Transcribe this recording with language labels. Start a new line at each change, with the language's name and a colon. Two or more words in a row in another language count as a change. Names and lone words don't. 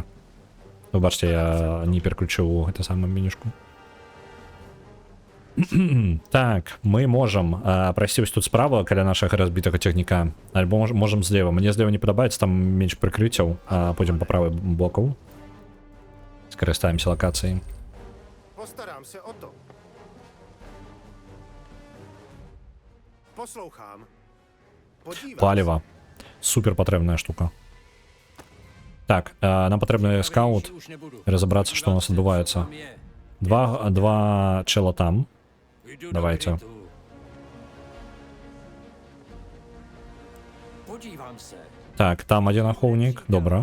Belarusian: Вы бачыце, я не пераключыў гэта самае менюшку. Так, мы можам прайсці вось тут справа каля нашага разбітага цягніка, альбо можам злева. Мне злева не падабаецца, там менш прыкрыццяў, пойдзем па правай боку. Скарыстаемся лакацыяй.
Czech: Postaram se o to. Poslouchám. Podívám.
Belarusian: Паліва. Супер патрэбная штука. Так, нам патрэбны скаут, разабрацца, што у нас адбываецца. Два чела там. Давайте. Так, там один ахоўнік, добра.